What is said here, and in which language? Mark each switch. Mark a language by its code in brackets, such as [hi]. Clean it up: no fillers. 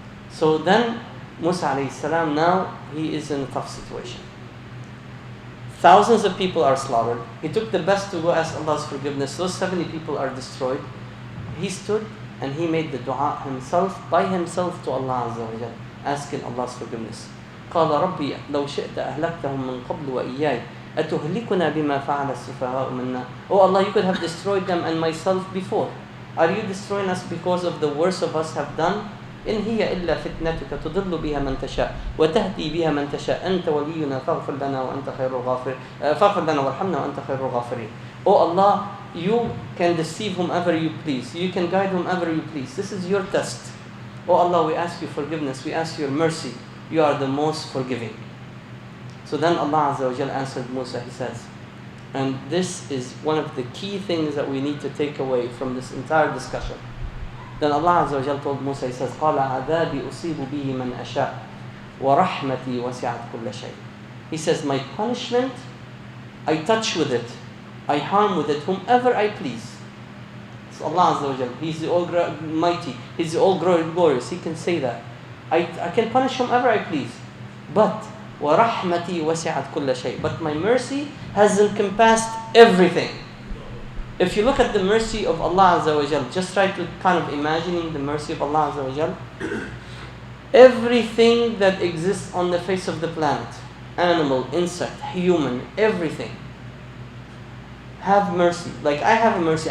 [en] So then Musa alayhi salam, now he is in a tough situation. Thousands of people are slaughtered. He took the best to go ask Allah's forgiveness. Those 70 people are destroyed. He stood and he made the dua himself, by himself, to Allah Azza wa Jal, asking Allah's forgiveness. [ar] قال ربي لو شئت أهلكتهم من قبل وإياي أتهلكنا بما فعل السفهاء منا. [en] Oh Allah, you could have destroyed them and myself before. Are you destroying us because of the worst of us have done? [ar] إن هي إلا فتنتك تضل بها من تشاء وتهدي بها من تشاء أنت ولينا فاغفر لنا وأنت خير الغافرين فاغفر لنا وارحمنا وأنت خير الغافرين. [en] Oh Allah, you can deceive whomever you please. You can guide whomever you please. This is your test. Oh Allah, we ask you forgiveness. We ask your mercy. You are the most forgiving. So then Allah Azza wa Jal answered Musa. He says, and this is one of the key things that we need to take away from this entire discussion. Then Allah Azza wa Jal told Musa, He says, [ar] قَالَ عَذَابِ أُصِيبُ بِهِ مَنْ أَشَاءُ وَرَحْمَتِي وَسِعَتْ كُلَّ شَيْءٍ. [en] He says, my punishment, I touch with it, I harm with it whomever I please. It's Allah Azza wa Jal. He's the Almighty. He's the All Glorious. He can say that. I can punish whomever I please. But [ar] وَرَحْمَتِي وَسِعَتْ كُلَّ شَيْءٍ. [en] But my mercy has encompassed everything. If you look at the mercy of Allah Azza wa Jal, just try to kind of imagining the mercy of Allah Azza wa Jal. Everything that exists on the face of the planet, animal, insect, human, everything, have mercy. Like I have a mercy.